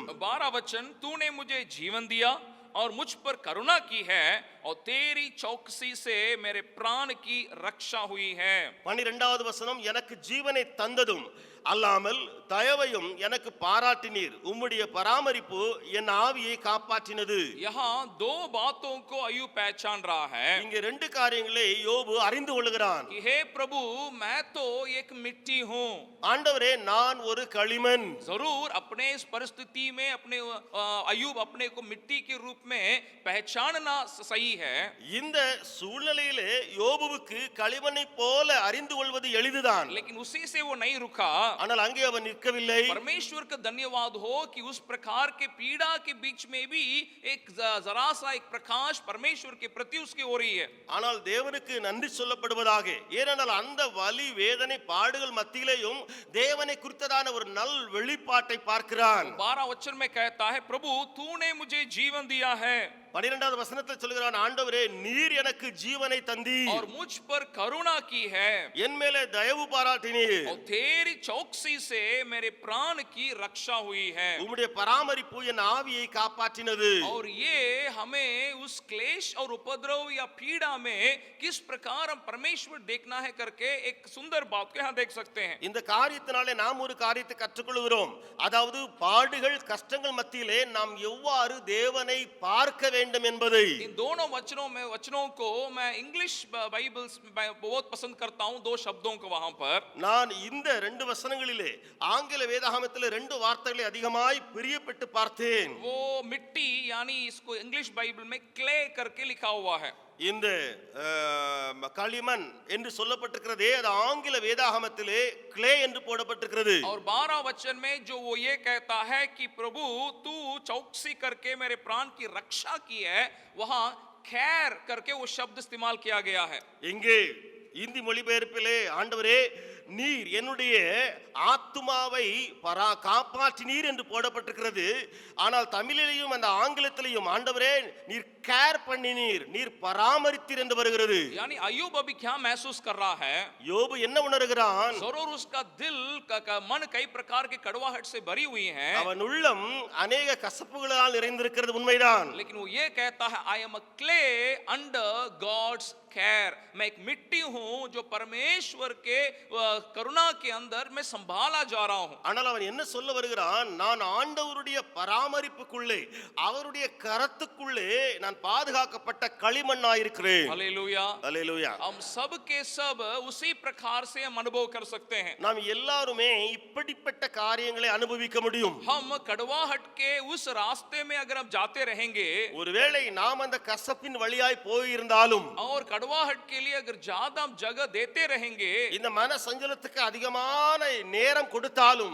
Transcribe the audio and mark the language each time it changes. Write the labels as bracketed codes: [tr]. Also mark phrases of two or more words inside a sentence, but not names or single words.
[hi] 12 वचन तूने मुझे जीवन दिया और मुझ पर करुणा की है और तेरी चौकसी से मेरे प्राण की रक्षा हुई है। [ta] 12வது வசனம் எனக்கு ஜீவனை தந்ததும் அல்லாமல் தயவையும் எனக்கு பாராட்டினீர் உம்முடைய பராமரிப்பு என் ஆவியை காப்பாற்றினது. [hi] यहाँ 2 बातों को अय्यूब पहचान रहा है। [ta] இங்க 2 காரியங்களை யோபு அறிந்து கொள்கிறான். [hi] कि हे प्रभु मैं तो एक मिट्टी हूँ। [ta] ஆண்டவரே நான் ஒரு களிமண். [hi] जरूर अपने इस परिस्थिति में अपने अय्यूब अपने को मिट्टी के रूप में पहचानना सही है। [ta] இந்த சூழ்நிலையிலே யோபுவுக்கு களிமண்ணை போல அறிந்து கொள்வது எளிதுதான். [hi] लेकिन उसी से वो नहीं रुका। [ta] ஆனால் அங்கே அவன் நிற்கவில்லை. [hi] परमेश्वर का धन्यवाद हो कि उस प्रकार के पीड़ा के बीच में भी एक जरा सा एक प्रकाश परमेश्वर के प्रति उसकी हो रही है। [ta] ஆனால் தேவனுக்கு நன்றி சொல்லப்படுவதாக. ஏனென்றால் அந்த வலி வேதனை பாடுகள் மத்தியிலேயும் தேவனை குறித்ததான ஒரு நல் வெளிப்பாட்டை பார்க்கிறான். [hi] 12 वचन में कहता है प्रभु तूने मुझे जीवन दिया है। [ta] 12வது வசனத்தில் சொல்கிறான் ஆண்டவரே நீர் எனக்கு ஜீவனை தந்தீர் [hi] और मुझ पर करुणा की है [ta] என் மேலே தயவு பாராட்டினீர் [hi] और तेरी चौकसी से मेरे प्राण की रक्षा हुई है। [ta] உம்முடைய பராமரிப்பு என் ஆவியை காப்பாற்றினது. [hi] और ये हमें उस क्लेश और उपद्रव या पीड़ा में किस प्रकार हम परमेश्वर देखना है करके एक सुंदर बात को यहाँ देख सकते हैं। [ta] இந்த காரியத்தினாலே நாம் ஒரு காரியத்தை கற்றுக்கொள்கிறோம். அதாவது பாடுகள் கஷ்டங்கள் மத்தியிலே நாம் எவ்வாறு தேவனை பார்க்க வேண்டும் என்பதை. [hi] इन दोनों वचनों को मैं [en] English Bibles [hi] बहुत पसंद करता हूँ। 2 शब्दों को वहां पर [ta] நான் இந்த 2 வசனங்களிலே ஆங்கில வேதாகமத்திலே 2 வார்த்தைகளை அதிகமாய் பிரியப்பட்டு பார்த்தேன். [hi] वो मिट्टी यानी इसको [en] English Bible [hi] में क्ले करके लिखा हुआ है। [ta] இந்த களிமண் என்று சொல்லப்பட்டிருக்கிறதே அது ஆங்கில வேதாகமத்திலே கிளே என்று போடப்பட்டிருக்கிறது. [hi] और 12 वचन में जो वो ये कहता है कि प्रभु तू चौकसी करके मेरे प्राण की रक्षा की है, वहां खैर करके वो शब्द इस्तेमाल किया गया है। [ta] இங்கே இந்தி மொழிபெயர்ப்பிலே ஆண்டவரே நீர் என்னுடைய ஆத்துமாவை காப்பாற்றினீர் என்று போடப்பட்டிருக்கிறது. ஆனால் தமிழிலேயும் அந்த ஆங்கிலத்திலேயும் ஆண்டவரே நீர் கேர் பண்ணினீர், நீர் பராமரித்தீர் என்று வருகிறது. [hi] यानी अय्यूब अभी क्या महसूस कर रहा है? [ta] யோபு என்ன உணர்கிறான்? [hi] जरूर उसका दिल का मन कई प्रकार के कड़वाहट से भरी हुई है, [ta] அவன் உள்ளம் अनेक கசப்புகளால் நிறைந்திருக்கிறது உண்மைதான். [hi] लेकिन वो ये कहता है [en] I am a clay under God's care, [hi] मैं एक मिट्टी हूं जो परमेश्वर के करुणा के अंदर मैं संभाला जा रहा हूं. [ta] ஆனால் அவன் என்ன சொல்ல வருகிறான்? நான் ஆண்டவருடைய பராமரிப்புக்குள்ளே, அவருடைய கரத்துக்குள்ளே நான் பாதுகாக்கப்பட்ட களிமண்ணாய் இருக்கிறேன். [hi] हालेलुया, [ta] அல்லேலூயா. [hi] हम सब के सब उसी प्रकार से हम अनुभव कर सकते हैं. [ta] நாம் எல்லாருமே இப்படிப்பட்ட காரியங்களை அனுபவிக்க முடியும். [hi] हम कड़वाहट के उस रास्ते में अगर हम जाते रहेंगे, [ta] ஒருவேளை நாம் அந்த கசப்பின் வழியாய் போயிருந்தாலும், [hi] और कड़वाहट के लिए अगर ज्यादा हम जगह देते रहेंगे, [ta] இந்த மன சஞ்சலத்துக்கு அதிகமான நேரம் கொடுத்தாலும்,